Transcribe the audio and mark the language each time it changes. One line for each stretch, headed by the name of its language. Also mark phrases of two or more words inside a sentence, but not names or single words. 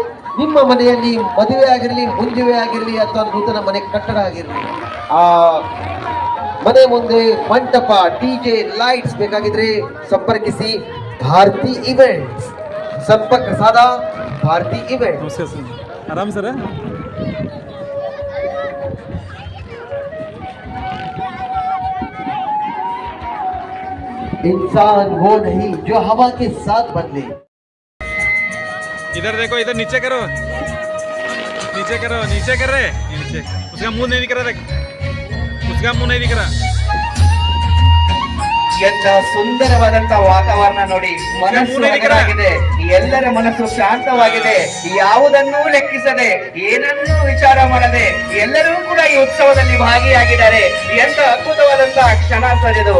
Kannada: ನಿಮ್ಮ ಮನೆಯಲ್ಲಿ ಮದುವೆ ಆಗಿರಲಿ, ಮುಂಜುವೆ ಆಗಿರಲಿ, ಅಥವಾ ನೂತನ ಮನೆ ಕಟ್ಟಡ ಆಗಿರಲಿ, ಆ ಮನೆ ಮುಂದೆ ಮಂಟಪ, ಡಿಜೆ, ಲೈಟ್ಸ್ ಬೇಕಾಗಿದ್ರೆ ಸಂಪರ್ಕಿಸಿ ಭಾರತಿ ಇವೆಂಟ್ಸ್. ಸಂಪರ್ಕ ಸಾಧ ಭಾರತಿ ಇವೆಂಟ್ಸ್.
Hindi: आराम सर इंसान वो नहीं जो हवा के साथ बदले. इधर देखो, इधर नीचे करो, नीचे करो, नीचे कर रहे नीचे. उसका मुंह नहीं दिख रहा, देख उसका मुंह नहीं दिख रहा.
Kannada: ಎಂತ ಸುಂದರವಾದಂತ ವಾತಾವರಣ ನೋಡಿ, ಮನಸ್ಸು ಹಗರಾಗಿದೆ, ಎಲ್ಲರ ಮನಸ್ಸು ಶಾಂತವಾಗಿದೆ. ಯಾವುದನ್ನೂ ಲೆಕ್ಕಿಸದೆ, ಏನನ್ನೂ ವಿಚಾರ ಮಾಡದೆ ಎಲ್ಲರೂ ಕೂಡ ಈ ಉತ್ಸವದಲ್ಲಿ ಭಾಗಿಯಾಗಿದ್ದಾರೆ. ಎಂತ ಅದ್ಭುತವಾದಂತಹ ಕ್ಷಣ ಸರ್ ಇದು.